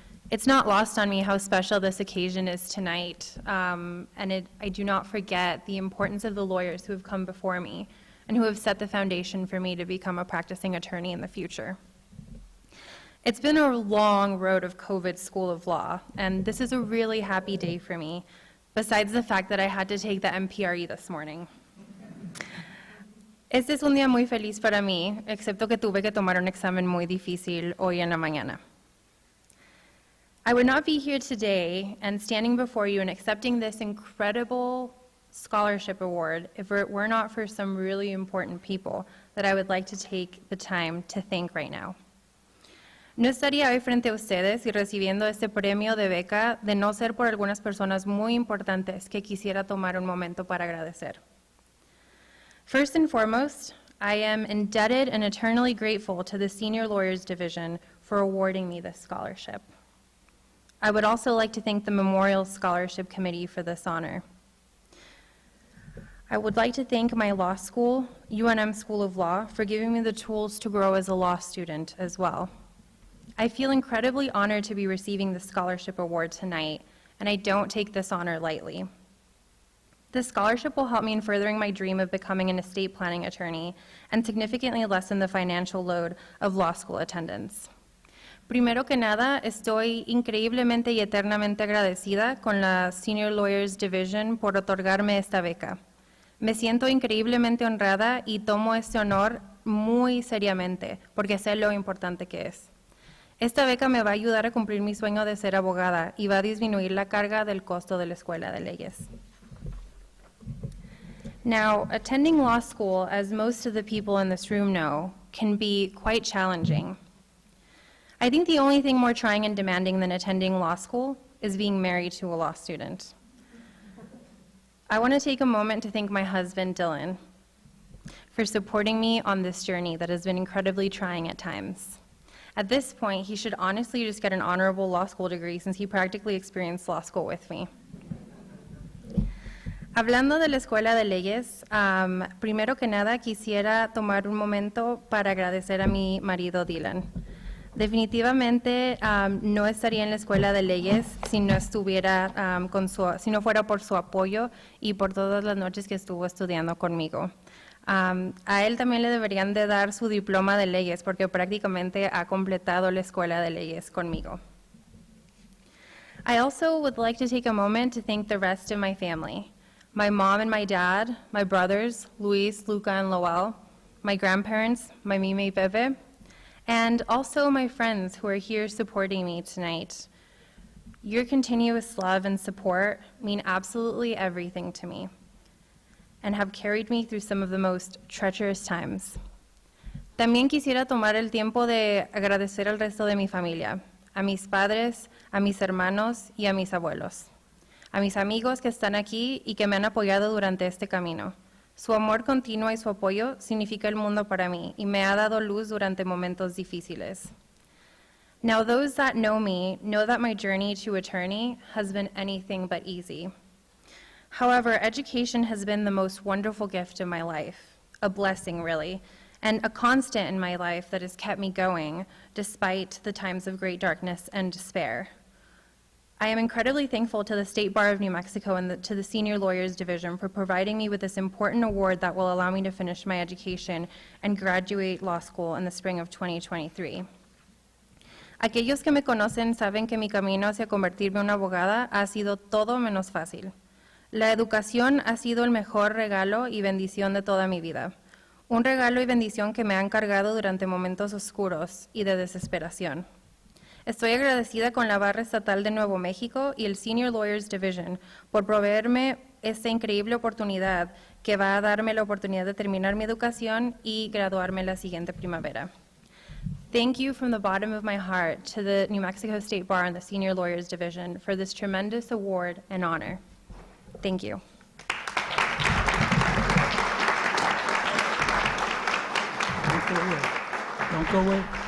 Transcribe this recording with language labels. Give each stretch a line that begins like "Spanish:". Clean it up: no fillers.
English: It's not lost on me how special this occasion is tonight, and I do not forget the importance of the lawyers who have come before me and who have set the foundation for me to become a practicing attorney in the future. It's been a long road of COVID School of Law, and this is a really happy day for me, besides the fact that I had to take the MPRE this morning.
Spanish: Este es un día muy feliz para mí, excepto que tuve que tomar un examen muy difícil hoy en la mañana.
English: I would not be here today and standing before you and accepting this incredible scholarship award if it were not for some really important people that I would like to take the time to thank right now.
Spanish: No estaría hoy frente a ustedes y recibiendo este premio de beca de no ser por algunas personas muy importantes que quisiera tomar un momento para agradecer.
English: First and foremost, I am indebted and eternally grateful to the Senior Lawyers Division for awarding me this scholarship. I would also like to thank the Memorial Scholarship Committee for this honor. I would like to thank my law school, UNM School of Law, for giving me the tools to grow as a law student as well. I feel incredibly honored to be receiving this scholarship award tonight, and I don't take this honor lightly. This scholarship will help me in furthering my dream of becoming an estate planning attorney and significantly lessen the financial load of law school attendance.
Spanish: Primero que nada, estoy increíblemente y eternamente agradecida con la Senior Lawyers Division por otorgarme esta beca. Me siento increíblemente honrada y tomo este honor muy seriamente porque sé lo importante que es. Esta beca me va a ayudar a cumplir mi sueño de ser abogada y va a disminuir la carga del costo de la escuela de leyes.
English: Now, attending law school, as most of the people in this room know, can be quite challenging. I think the only thing more trying and demanding than attending law school is being married to a law student. I want to take a moment to thank my husband, Dylan, for supporting me on this journey that has been incredibly trying at times. At this point, he should honestly just get an honorable law school degree since he practically experienced law school with me.
Spanish: Hablando de la Escuela de Leyes, primero que nada quisiera tomar un momento para agradecer a mi marido Dylan. Definitivamente no estaría en la Escuela de Leyes si no si no fuera por su apoyo y por todas las noches que estuvo estudiando conmigo. A él también le deberían de dar su diploma de leyes porque prácticamente ha completado la Escuela de Leyes conmigo.
English: I also would like to take a moment to thank the rest of my family. My mom and my dad, my brothers, Luis, Luca, and Lowell, my grandparents, my Mime Bebe, and also my friends who are here supporting me tonight. Your continuous love and support mean absolutely everything to me and have carried me through some of the most treacherous times.
Spanish: También quisiera tomar el tiempo de agradecer al resto de mi familia, a mis padres, a mis hermanos y a mis abuelos. A mis amigos que están aquí y que me han apoyado durante este camino. Su amor continuo y su apoyo significa el mundo para mí y me ha dado luz durante momentos difíciles.
English: Now, those that know me know that my journey to attorney has been anything but easy. However, education has been the most wonderful gift of my life, a blessing really, and a constant in my life that has kept me going despite the times of great darkness and despair. I am incredibly thankful to the State Bar of New Mexico and to the Senior Lawyers Division for providing me with this important award that will allow me to finish my education and graduate law school in the spring of 2023.
Spanish: Aquellos que me conocen saben que mi camino hacia convertirme en una abogada ha sido todo menos fácil. La educación ha sido el mejor regalo y bendición de toda mi vida. Un regalo y bendición que me han cargado durante momentos oscuros y de desesperación. Estoy agradecida con la Barra Estatal de Nuevo México y el Senior Lawyers Division por proveerme esta increíble oportunidad que va a darme la oportunidad de terminar mi educación y graduarme la siguiente primavera.
English: Thank you from the bottom of my heart to the New Mexico State Bar and the Senior Lawyers Division for this tremendous award and honor. Thank you. Don't go away. Don't go away.